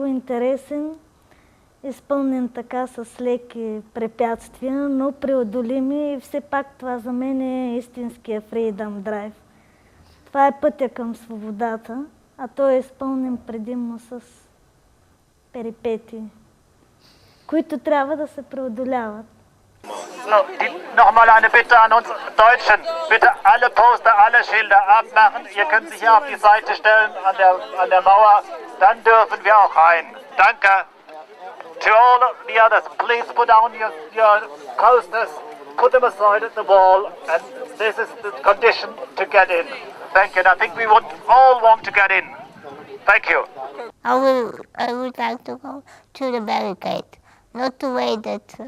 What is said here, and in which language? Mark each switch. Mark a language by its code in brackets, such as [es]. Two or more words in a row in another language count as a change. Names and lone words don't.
[bg] интересен, изпълнен така с леки препятствия, но преодолими и все пак това за мен е истинския Freedom Drive. Това е пътя към свободата а той е изпълнен предимно с перипетии, които трябва да се преодоляват. [de] Nochmal eine Bitte an uns Deutschen. Bitte alle Poster, alle Schilder abmachen. Ihr könnt sich hier auf die Seite stellen an der Mauer. Dann dürfen wir auch rein. Danke. [en] To all the others, please put down your posters, put them aside at the wall, and this is the condition to get in. Thank you. And I think we would all want to get in. Thank you. I would like to go to the barricade, not the way that